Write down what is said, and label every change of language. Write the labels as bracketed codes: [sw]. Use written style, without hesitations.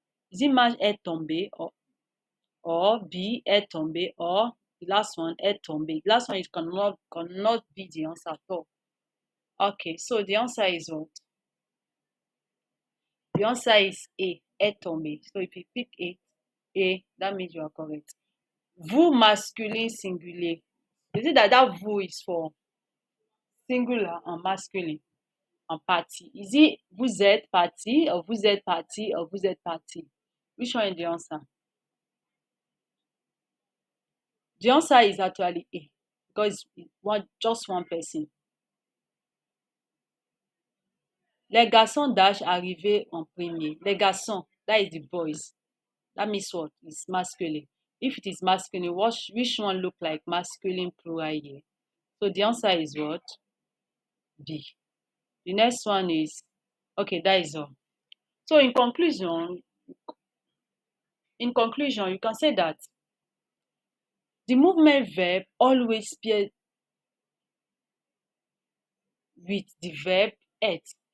[en] Is it [fr] Marc est tombé [en] or B est tombé or the last one est tombé? The last one is cannot be the answer at all. Okay, so the answer is what? The answer is A, [fr] est tombé. [en] So if you pick A, that means you are correct. [fr] Vous masculin singulier. [en] Is it that vous is for singular and masculine and party? Is it [fr] vous êtes parti [en] or vous êtes parti or vous êtes parti? Which one is the answer? The answer is actually A because it's just one person. [fr] Les garçons dash arrivé en premier. Les garçons, [en] that is the boys. That means what? It's masculine. If it is masculine, which one look like masculine plural here? So the answer is what? B. The next one is, okay, that is all. So in conclusion, you can say that the movement verb always pairs with the verb être.